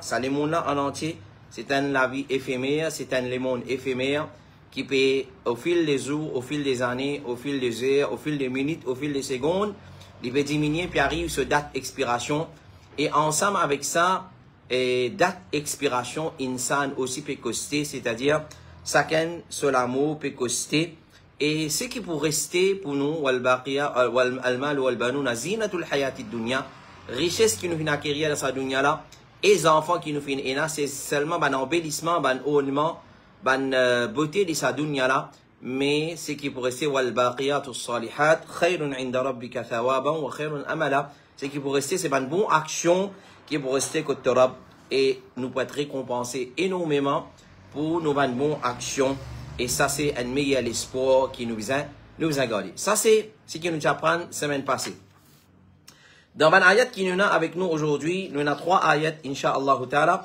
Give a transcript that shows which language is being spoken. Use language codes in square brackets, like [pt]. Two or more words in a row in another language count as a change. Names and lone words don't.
[fr] Ça, le monde là en entier, c'est la vie éphémère, c'est le monde éphémère qui peut, au fil des jours, au fil des années, au fil des heures, au fil des minutes, au fil des secondes, il peut diminuer, puis arrive ce date expiration. Et ensemble avec ça, date expiration, insan aussi peut coster, c'est-à-dire, chacun, seul amour peut coster. Et ce qui peut rester pour nous, [ar] المال والبنون زينة الحياة الدنيا, [fr] richesse qui nous vient acquérir dans sa dunya là, et les enfants qui nous viennent éna, c'est seulement un embellissement, un ornement, ban beauté de sa dunya là, mais ce qui pourrait rester [ar] والباقيات الصالحات خير عند ربك ثوابا وخير أملا, [fr] ce qui pourrait rester c'est ban bonne action qui pourrait rester côté Rabb et nous peut être récompensé énormément pour nos ban bonnes actions, et ça c'est un meilleur espoir qui nous a gardé. Ça c'est ce qui nous apprend semaine passée. Dans ban ayat qui nous a avec nous aujourd'hui, nous avons 3 ayats [ar] إن شاء الله تعالى.